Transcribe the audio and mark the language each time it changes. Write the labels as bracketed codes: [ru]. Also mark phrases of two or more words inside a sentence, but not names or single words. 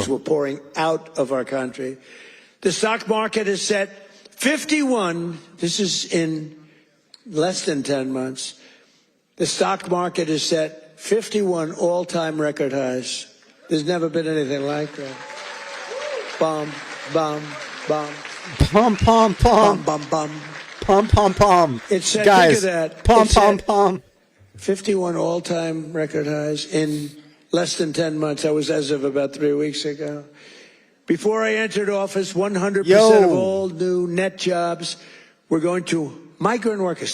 [en] Companies were pouring out of our country. The stock market is set 51. This is in less than 10 months. The stock market is set 51 all-time record highs. There's never been anything like that. Bum, bum, bum. Pum, pum, pum. Bum, bum, bum. Pum, pum, pum. It's Guys, think of that. pum, It's pum, at pum. 51 all-time record highs in less than 10 months. That was as of about 3 weeks ago. Before I entered office, 100% of all new net jobs were going to migrant workers.